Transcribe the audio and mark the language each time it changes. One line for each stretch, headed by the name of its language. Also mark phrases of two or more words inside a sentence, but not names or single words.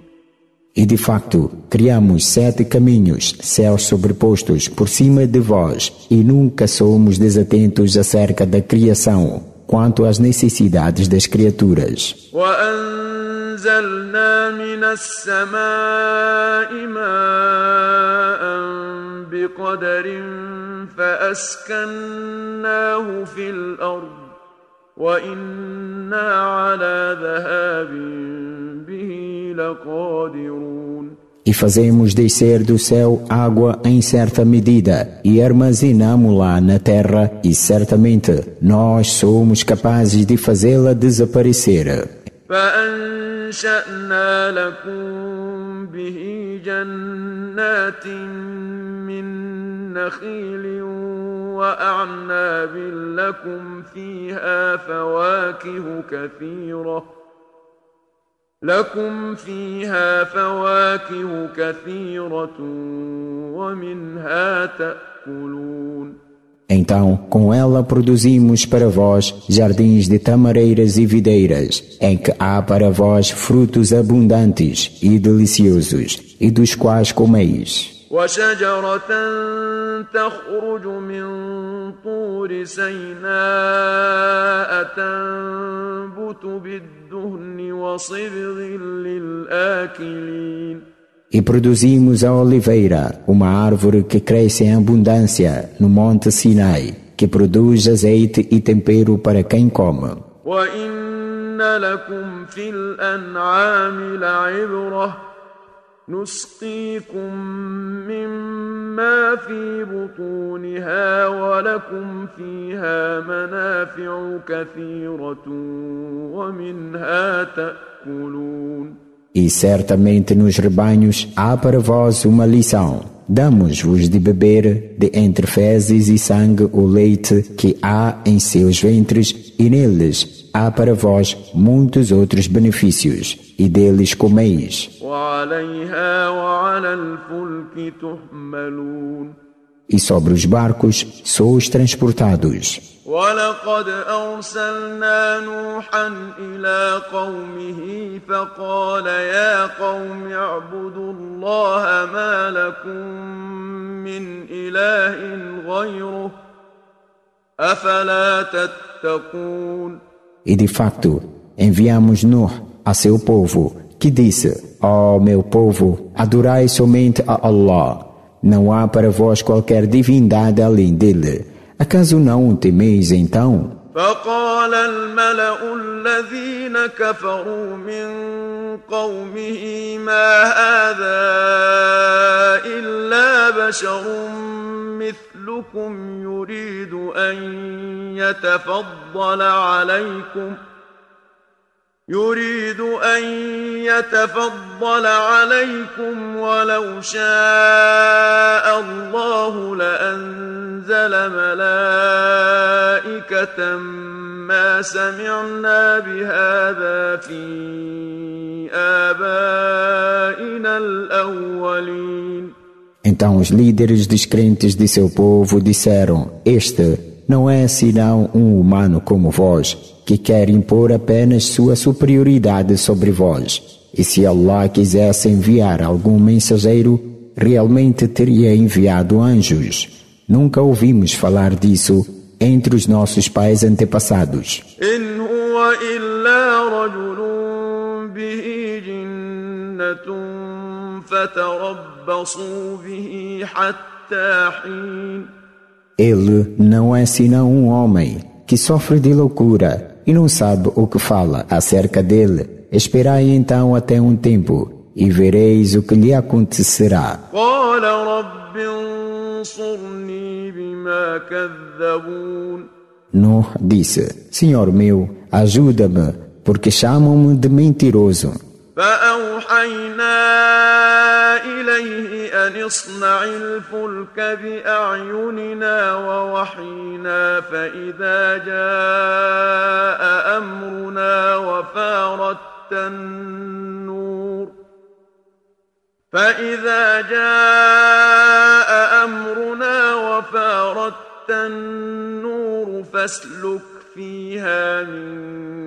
Portuguese: E de facto, criamos 7 caminhos, céus sobrepostos por cima de vós, e nunca somos desatentos acerca da criação, quanto às necessidades das criaturas.
Arabic: وَأَنزَلْنَا مِنَ السَّمَاءِ مَاءً بِقَدَرٍ فَأَسْكَنَّاهُ فِي الْأَرْضِ وإنا على ذهاب به لقادرون.
Portuguese: E fazemos descer do céu água em certa medida e armazenamo-la na terra, e certamente nós somos capazes de fazê-la desaparecer.
Arabic: فأنشأنا لكم به جنات من نخيل وأعناب لكم فيها فواكه كثيرة ومنها تأكلون.
Portuguese: Então, com ela produzimos para vós jardins de tamareiras e videiras, em que há para vós frutos abundantes e deliciosos, e dos quais comeis.
Arabic: وشجرة تخرج من طور سيناء تنبت بالدهن وصبغ للآكلين.
Portuguese: E produzimos a oliveira, uma árvore que cresce em abundância no monte Sinai, que produz azeite e tempero para quem come.
Arabic: وَإِنَّ لَكُمْ فِي الْأَنْعَامِ لَعِبْرَةً نُسْقِيكُم مِّمَّا فِي بُطُونِهَا وَلَكُمْ فِيهَا مَنَافِعُ كَثِيرَةٌ وَمِنْهَا تَأْكُلُونَ.
Portuguese: E certamente nos rebanhos há para vós uma lição. Damos-vos de beber de entre fezes e sangue o leite que há em seus ventres, e neles há para vós muitos outros benefícios, e deles comeis. E sobre os barcos sois transportados.
Arabic: وَلَقَدْ أَرْسَلْنَا نُوحًا إِلَىٰ قَوْمِهِ فَقَالَ يَا قَوْمِ اعْبُدُوا اللَّهَ مَا لَكُم مِّنْ إِلَٰهٍ غَيْرُهُ أَفَلَا تَتَّقُونَ.
Portuguese: E de facto, enviamos Nuh a seu povo, que disse: Ó meu povo, adorai somente a Allah. Não há para vós qualquer divindade além dele. Acaso não o temeis então?
Arabic: فقال الملأ الذين كفروا من قومه ما هذا إلا بشر مثلكم يريد أن يتفضل عليكم ولو شاء الله لأنزل ملائكة ما سمعنا بهذا في آبائنا الأولين.
Portuguese: Então os líderes descrentes de seu povo disseram: Este não é senão um humano como vós, que quer impor apenas sua superioridade sobre vós. E se Allah quisesse enviar algum mensageiro, realmente teria enviado anjos. Nunca ouvimos falar disso entre os nossos pais antepassados.
Arabic: إن هو إلا رجل به جنة فتربصوا به حتى حين.
Portuguese: Ele não é senão um homem que sofre de loucura e não sabe o que fala acerca dele. Esperai então até um tempo e vereis o que lhe acontecerá.
Arabic: قال رب انصرني بما كذبون.
Portuguese: Nuh disse: Senhor meu, ajuda-me, porque chamam-me de mentiroso.
Arabic: فأوحينا إليه أن اصنع الفلك بأعيننا ووحينا فإذا جاء أمرنا وفارت النور فاسلك فيها من